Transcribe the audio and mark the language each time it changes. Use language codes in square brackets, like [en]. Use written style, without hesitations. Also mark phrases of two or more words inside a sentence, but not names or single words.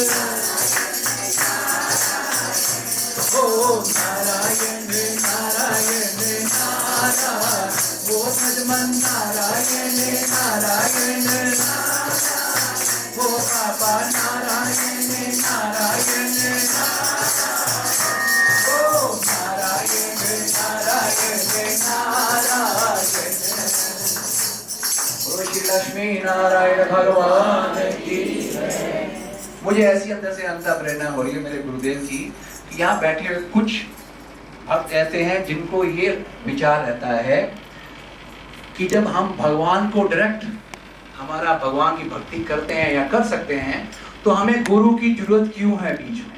[hi] ओ नारायण नारायण नारायण, ओ भजमन नारायण नारायण नारायण, ओ बाबा नारायण नारायण नारायण, ओ नारायण नारायण नारायण, ओ श्री लक्ष्मी नारायण भगवान की जय। मुझे ऐसी अंदर से अंतर प्रेरणा हो रही है मेरे गुरुदेव की, यहाँ बैठे हुए कुछ भक्त ऐसे हैं जिनको ये विचार रहता है कि जब हम भगवान को डायरेक्ट हमारा भगवान की भक्ति करते हैं या कर सकते हैं तो हमें गुरु की जरूरत क्यों है बीच में?